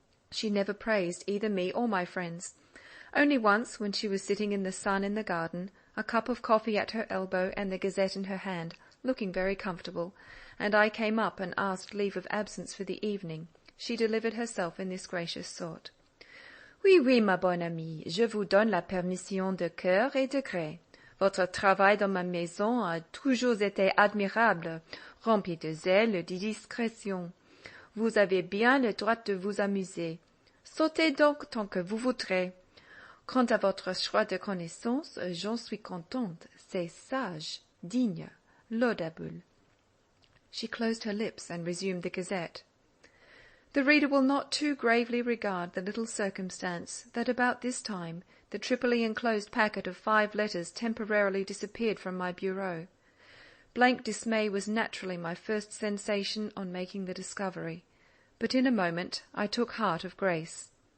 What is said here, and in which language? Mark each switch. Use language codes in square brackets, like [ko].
[en] She never praised either me or my friends. Only once, when she was sitting in the sun in the garden, a cup of coffee at her elbow and the Gazette in her hand, looking very comfortable, and I came up and asked leave of absence for the evening, she delivered herself in this gracious sort. [fr] Oui, oui, ma bonne amie, je vous donne la permission de cœur et de gré. Votre travail dans ma maison a toujours été admirable, rempli de zèle et de discrétion. Vous avez bien le droit de vous amuser. Sautez donc tant que vous voudrez. Quant à votre choix de connaissances, j'en suis contente. C'est sage, digne, laudable. [en] She closed her lips and resumed the Gazette. The reader will not too gravely regard the little circumstance that about this time the triply enclosed packet of 5 letters temporarily disappeared from my bureau. Blank dismay was naturally my first sensation on making the discovery, but in a moment I took heart of grace.